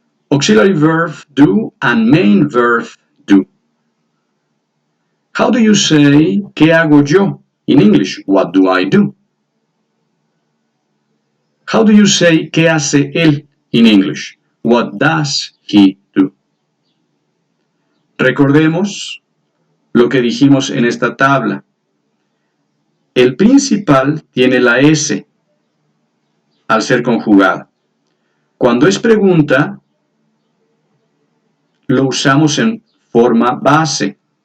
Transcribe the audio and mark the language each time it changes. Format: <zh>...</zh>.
<en>Auxiliary verb do and main verb do. How do you say,</en> <es>¿qué hago yo?</es> <en>In English, what do I do? How do you say,</en> <es>¿qué hace él?</es> <en>In English, what does he do?</en> <es>Recordemos lo que dijimos en esta tabla. El principal tiene la S al ser conjugado. Cuando es pregunta, lo usamos en forma base.</es>